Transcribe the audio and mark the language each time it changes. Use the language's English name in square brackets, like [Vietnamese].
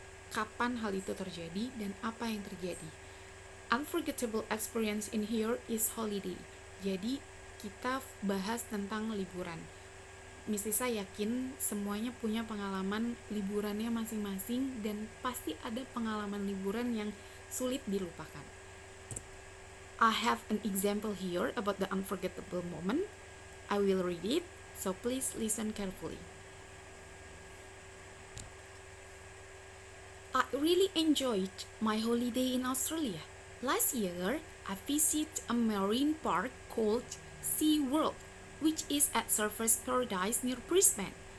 [Indonesian] Kapan hal itu terjadi dan apa yang terjadi? [English] Unforgettable experience in here is holiday. [Indonesian] Jadi kita bahas tentang liburan. Miss Lisa yakin semuanya punya pengalaman liburannya masing-masing dan pasti ada pengalaman liburan yang sulit dilupakan. [English] I have an example here about the unforgettable moment. I will read it, so please listen carefully. I really enjoyed my holiday in Australia. Last year, I visited a marine park called SeaWorld, which is at Surfers Paradise near Brisbane.